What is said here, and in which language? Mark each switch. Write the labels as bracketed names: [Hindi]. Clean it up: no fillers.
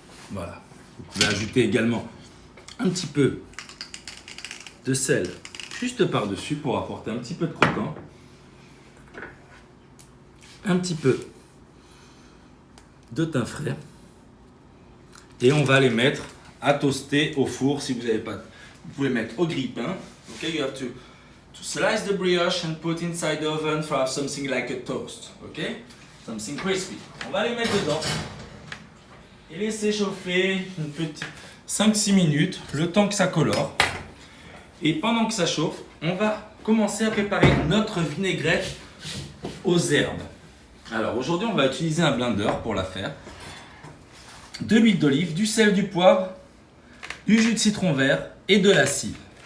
[French] Voilà. Vous pouvez ajouter également un petit peu de sel juste par-dessus pour apporter un petit peu de croquant. Un petit peu de thym frais. Et on va les mettre à toaster au four si vous n'avez pas. Vous pouvez mettre au grille-pain. [English] Okay, you have to slice the brioche and put inside the oven for something like a toast. Okay, something crispy. [French] On va les mettre dedans et laisser chauffer une petite 5-6 minutes, le temps que ça colore. Et pendant que ça chauffe, on va commencer à préparer notre vinaigrette aux herbes. Alors aujourd'hui, on va utiliser un blender pour la faire. De l'huile d'olive, du sel, du poivre, du jus de citron vert et de la cive.